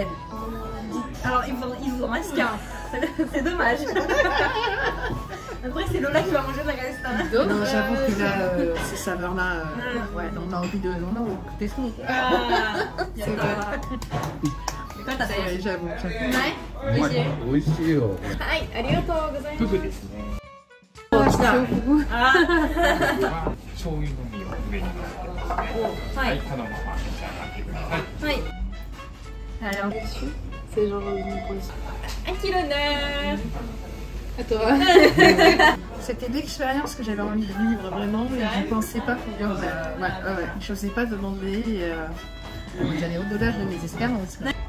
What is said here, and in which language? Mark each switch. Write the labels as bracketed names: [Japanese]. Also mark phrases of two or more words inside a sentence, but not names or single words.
[French] Alors, il vous en reste qu'un. C'est dommage. Après, c'est Lola qui va manger de la galette. Non, j'avoue que là, ces saveurs-là, ouais, on a envie de tester. C'est vrai. J'avoue. [Japanese] 美味しいよ。はい、ありがとうございます。ふぐですね。あ、来た。醤油のみを上に乗せてますね。はい。このまま召し上がってください。はい。Alors, [French] C'est genre une pause. un kilo neuf. À toi. C'était l'expérience que j'avais envie de vivre vraiment et je ne pensais pas pouvoir. Je n'osais pas demander. J'allais au-delà de mes espérances.